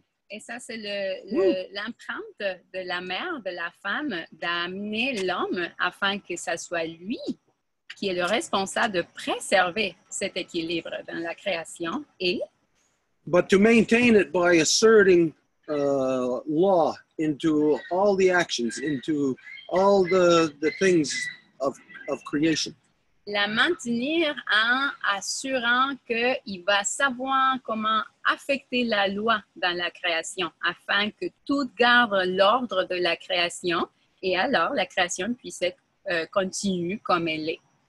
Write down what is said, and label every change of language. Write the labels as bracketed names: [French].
[French] Et ça, c'est l'empreinte de la mère, de la femme, d'amener l'homme afin que ça soit lui qui est le responsable de préserver cet équilibre dans la création [English] but to maintain it by asserting law into all the actions, into all the things of creation. [French] La maintenir en assurant qu'il va savoir comment affecter la loi dans la création afin que tout garde l'ordre de la création et alors la création puisse être continue comme elle est.